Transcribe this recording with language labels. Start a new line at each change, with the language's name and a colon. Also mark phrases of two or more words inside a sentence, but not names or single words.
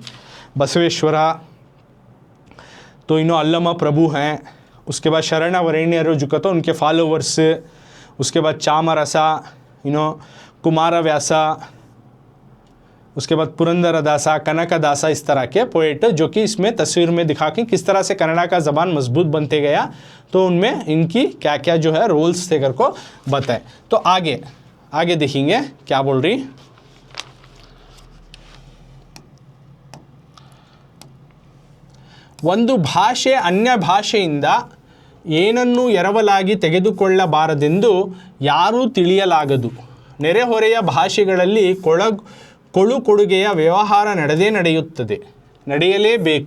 Hindi: बसवेश्वरा तो इन्हों अल्लम प्रभु हैं, उसके बाद शरणवरेण्यರು जो कहते उनके फॉलोवर्स, उसके बाद चामरसा, कुमारव्यासा, उसके बाद पुरंदरदासा, कनकदासा, इस तरह के पोएट जो कि इसमें तस्वीर में दिखा के किस तरह से कन्नड़ा का ज़बान मजबूत बनते गया, तो उनमें इनकी क्या क्या जो है रोल्स थे कर को बताए। तो आगे देखेंगे क्या बोल रही।
Kannada: ಒಂದು ಭಾಷೆ ಅನ್ಯ ಭಾಷೆಯಿಂದ ಏನನ್ನೂ ಎರವಲಾಗಿ ತೆಗೆದುಕೊಳ್ಳಬಾರದೆಂದು ಯಾರೂ ತಿಳಿಯಲಾಗದು. ನೆರೆಹೊರೆಯ ಭಾಷೆಗಳಲ್ಲಿ ಕೊಡುಗೆಯ ವ್ಯವಹಾರ ನಡೆಯಲೇಬೇಕು.